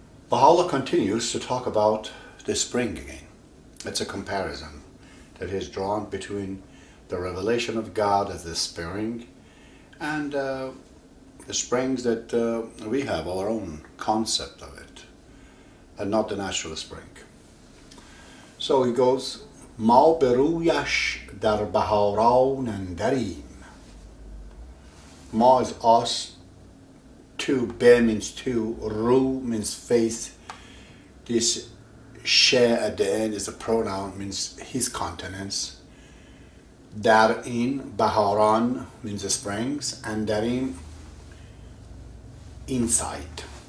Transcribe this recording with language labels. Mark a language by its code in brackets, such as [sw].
[en] Baha'u'llah continues to talk about the spring again. It's a comparison that is drawn between the revelation of God as the spring and the springs that we have our own concept of it, and not the natural spring. So he goes, [fa] ما برویش در بهاران اندریم. [en] Ma is us, two, be means two, ru means face. This she at the end is a pronoun, means his countenance. Darin, Baharan means the springs, and darim, inside.